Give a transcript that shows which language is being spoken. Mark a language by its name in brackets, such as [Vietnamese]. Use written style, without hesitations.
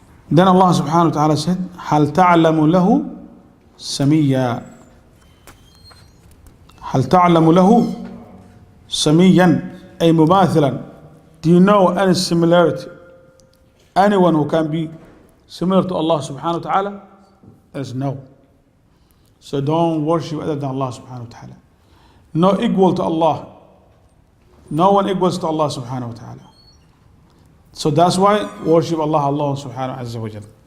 [English] Then Allah subhanahu wa ta'ala said [Arabic] هل تعلم له سميا. هل تعلم له سميا أي مماثلا. [English] Do you know any similarity? Anyone who can be similar to Allah subhanahu wa ta'ala? There's no. So don't worship other than Allah subhanahu wa ta'ala. No equal to Allah. No one equals to Allah subhanahu wa ta'ala. So that's why worship Allah alone subhanahu wa ta'ala.